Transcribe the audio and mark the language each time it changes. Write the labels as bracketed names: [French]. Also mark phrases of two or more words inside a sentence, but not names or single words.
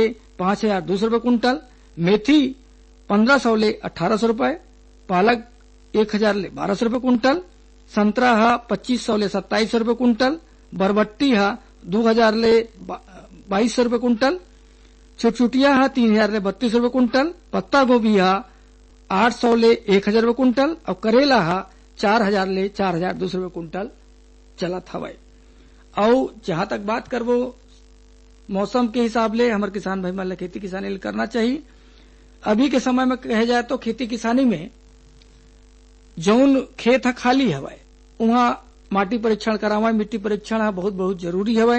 [Chhattisgarhi] 5200 रुपये कुंटल, मेथी 1500 ले 1800 रुपये, पालक 1000 ले 1200 रुपये कुंटल, संतरा हा 2500 ले 2700 रुपये कुंटल, बरबट्टी हा 2000 ले 2200 रुपये कुंटल, छुटछुटिया हा 3000 ले 3200 रुपये कुंटल, पत्ता गोभी हा 800 ले 1000 रुपये कुंटल और करेला हा 4000 ले 4200 रुपये कुंटल चलत हवय। और जहां तक बात करबो मौसम के हिसाब ले हमारे किसान भाई मन खेती किसानी करना चाहिए। अभी के समय में कहे जाए तो खेती किसानी में जौन खेत है खाली हवय वहां माटी परीक्षण करावा, मिट्टी परीक्षण है बहुत बहुत जरूरी हवय।